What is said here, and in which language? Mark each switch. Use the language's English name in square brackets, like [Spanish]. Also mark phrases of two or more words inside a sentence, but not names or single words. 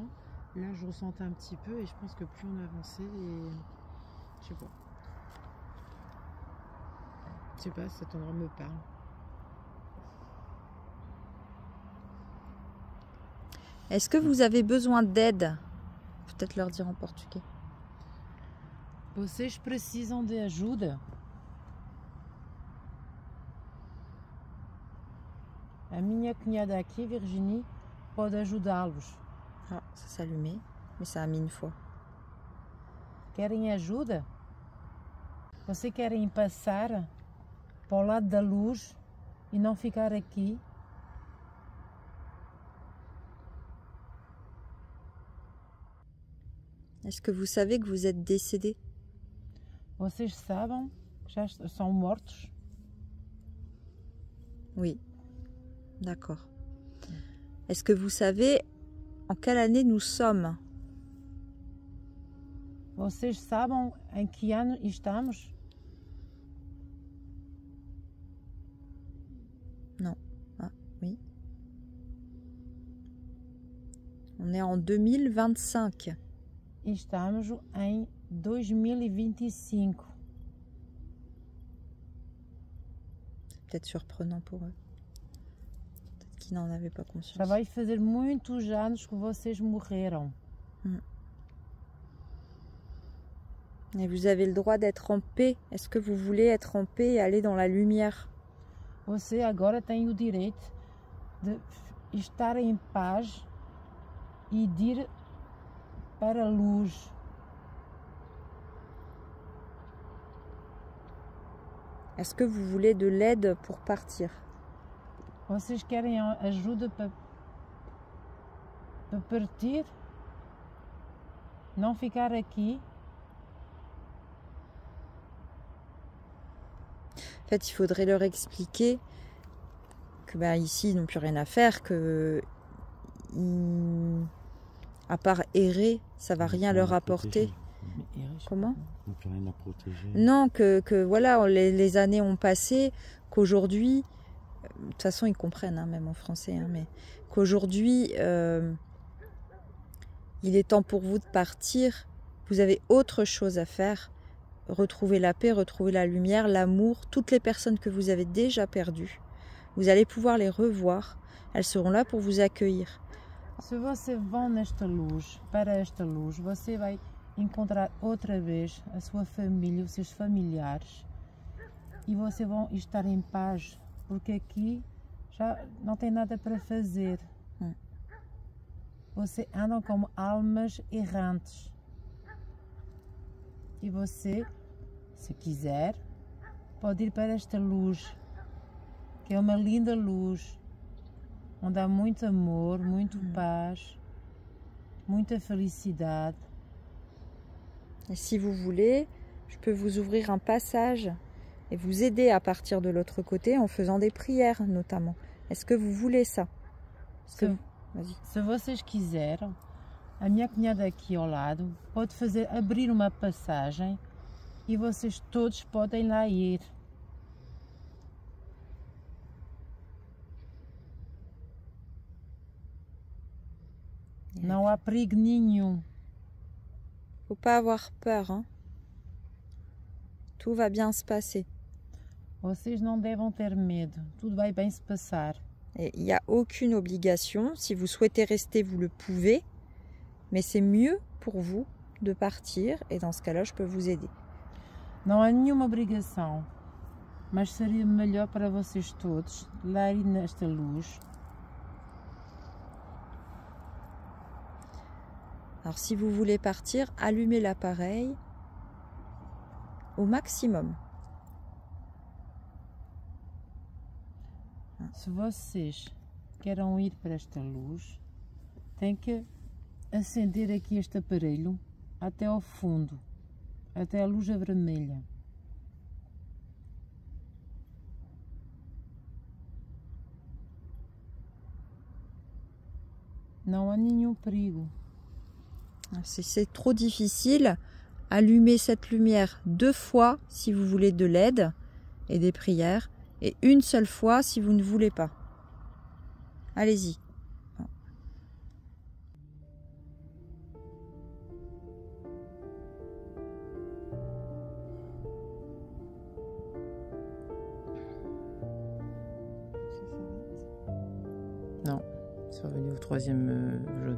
[French] Là, je ressentais un petit peu et je pense que plus on avançait, et je sais pas, cet endroit me parle. Est-ce que vous avez besoin d'aide? Peut-être leur dire en portugais. [Portuguese] Vocês precisam de ajuda? A minha cunhada aqui, Virginie, pode ajudá-los. [French] Ah, ça s'allumait, mais ça a mis une fois. [Portuguese] Querem ajuda? Vocês querem passar para o lado da luz e não ficar aqui? [French] Est-ce que vous savez que vous êtes décédé? [Portuguese] Vocês sabem que já são mortos? [French] Oui. D'accord. Est-ce que vous savez en quelle année nous sommes? [Portuguese] Vocês sabem em que ano estamos? [French] Non. Ah, oui. On est en 2025. [Portuguese] Estamos em 2025. [French] C'est peut-être surprenant pour eux. Peut-être qu'ils n'en avaient pas conscience. [Portuguese] Já vai fazer muitos anos que vocês morreram. [French] Et vous avez le droit d'être en paix. Est-ce que vous voulez être en paix et aller dans la lumière? [Portuguese] Você agora tem o direito de estar em paz e de ir para a luz. [French] Est-ce que vous voulez de l'aide pour partir? [Portuguese] Vocês querem ajuda para partir? Não ficar aqui? [French] En fait, il faudrait leur expliquer que ici, ils n'ont plus rien à faire, que à part errer, ça va rien leur apporter. Comment? On n'a plus rien à protéger. Non, que voilà, les années ont passé, qu'aujourd'hui, de toute façon ils comprennent, hein, même en français, hein, mais qu'aujourd'hui, il est temps pour vous de partir, vous avez autre chose à faire, retrouver la paix, retrouver la lumière, l'amour, toutes les personnes que vous avez déjà perdues, vous allez pouvoir les revoir, elles seront là pour vous accueillir. [Portuguese] Se você vão nesta luz, para esta luz, você vai encontrar outra vez a sua família, os seus familiares, e vocês vão estar em paz, porque aqui já não tem nada para fazer. Você andam como almas errantes. E você, se quiser, pode ir para esta luz, que é uma linda luz, onde há muito amor, muito paz, muita felicidade. [French] Et si vous voulez, je peux vous ouvrir un passage et vous aider à partir de l'autre côté en faisant des prières notamment. Est-ce que vous voulez ça? [Portuguese] Se vocês quiserem, a minha cunhada aqui ao lado pode abrir uma passagem e vocês todos podem lá ir. Não há perigo nenhum. [French] Faut pas avoir peur, hein? Tout va bien se passer. [Portuguese] Vocês não devem ter medo. Tudo vai bem se passar. [French] Et il n'y a aucune obligation. Si vous souhaitez rester, vous le pouvez. Mais c'est mieux pour vous de partir. Et dans ce cas-là, je peux vous aider. [Portuguese] Não há nenhuma obrigação. Mas seria melhor para vocês todos lá ir nesta luz [French] Alors si vous voulez partir, allumez l'appareil au maximum. [Portuguese] Se vocês querem ir para esta luz, tem que acender aqui este aparelho até ao fundo, até a luz vermelha. Não há nenhum perigo. [French] Si c'est trop difficile, allumez cette lumière 2 fois si vous voulez de l'aide et des prières, et une seule fois si vous ne voulez pas. Allez-y. Non, c'est revenu au 3e jaune.